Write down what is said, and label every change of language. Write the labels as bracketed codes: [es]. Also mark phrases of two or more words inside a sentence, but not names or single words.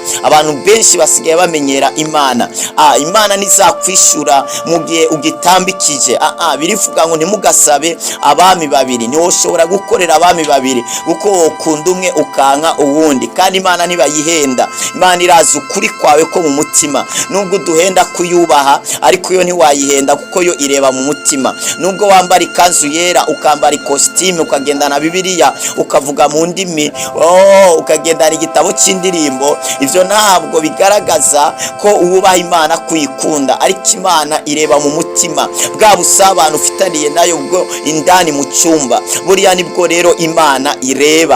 [rn] Abantu benshi basigaye bamenyera Imana. Imana nizakwishura mu gihe ugitambikije. Birivuga ngo ntimugasabe abami babiri. Ntiwoshobora gukorera abami babiri kuko ukunda umwe ukanka uwundi, kandi Imana ntibayihenda. Imana irazi ukuri kwawe ko mu mutima. Nubwo duhenda kuyubaha, ariko yo ntiwayihenda kuko yo ireba mu mutima. Nubwo wambara ikanzu yera, ukambara ikositimu, ukagendana Bibiliya, ukavuga mu ndimi, ukagendana igitabo cy'indirimbo, ivyo ntabwo bigaragaza ko uwubaha Imana kuyikunda. Ariko Imana ireba mu mutima, bwa busabane ufitaniye nayo bwo indani mu cyumba, buriya nibwo rero Imana ireba.